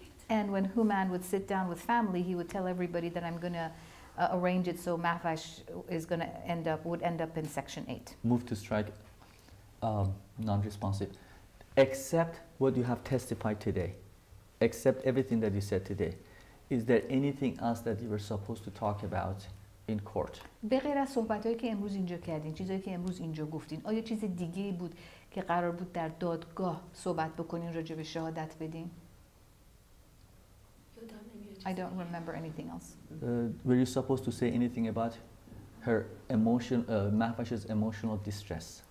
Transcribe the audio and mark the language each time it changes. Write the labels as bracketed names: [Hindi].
[English] And when Human would sit down with family, he would tell everybody that I'm going to arrange it so Mahvash is going to would end up in Section 8. Move to strike non-responsive. Except what you have testified today, except everything that you said today, is there anything else that you were supposed to talk about in court? [Persian] به غیر از صحبتایی که امروز اینجا کردین، چیزایی که امروز اینجا گفتین، آیا چیز دیگه‌ای بود که قرار بود در دادگاه صحبت بکنین راجع به شهادت بدین؟ [English] I don't remember anything else. Were you supposed to say anything about her Mahvash's emotional distress?